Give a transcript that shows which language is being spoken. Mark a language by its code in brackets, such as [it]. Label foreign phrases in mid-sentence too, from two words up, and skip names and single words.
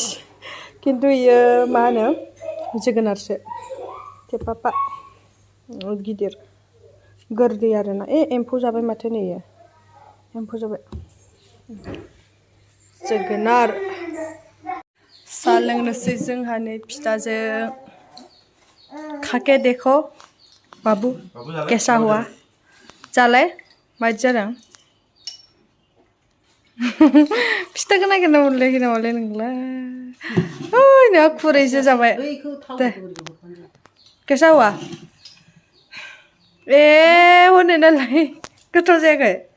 [brx] खिन्थु इयो मा होनो जोगोनारसो. थेफाफा गिदिर गोरलै आरोना. एम्फौ जाबाय माथो नै इयो. एम्फौ जाबाय. जोगोनार. साहा लोंनोसै जोंहा नै फिथाजों. [hi] खाके देखो बाबू कैसा हुआ. [brx] जालाय माबायदि जादों. फिथाखौ नागिरना मोनलायाखै नोंलाय. नोंहा खुरैसो जाबाय. [hi] दे कैसा हुआ. [brx] हनै नालाय गोथाव जायाखै.